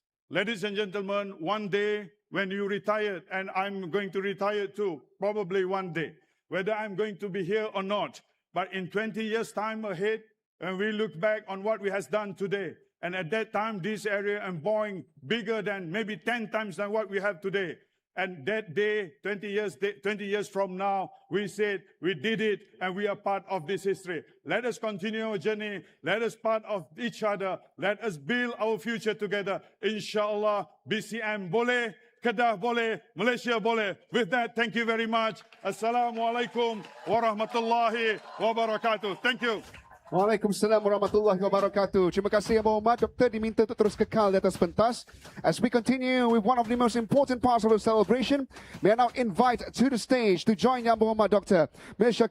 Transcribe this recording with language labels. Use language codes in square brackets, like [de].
[en] Ladies and gentlemen, one day when you retire, and I'm going to retire too, probably one day, whether I'm going to be here or not, but in 20 years' time ahead, and we look back on what we has done today, and at that time, this area and Boeing bigger than maybe 10 times than what we have today. And that day, 20 years from now, we said we did it and we are part of this history. Let us continue our journey. Let us part of each other. Let us build our future together. [ms] Inshallah, BCM boleh, Kedah boleh, Malaysia boleh. [en] With that, thank you very much. [ar] Assalamualaikum warahmatullahi wabarakatuh. [en] Thank you. [ar] Waalaikumsalam warahmatullahi wabarakatuh. [ms] Terima kasih Yang Berhormat Doktor diminta untuk terus kekal di atas pentas. [en] As we continue with one of the most important parts of the celebration, may I now invite to the stage to join Yang Berhormat Doktor Ms.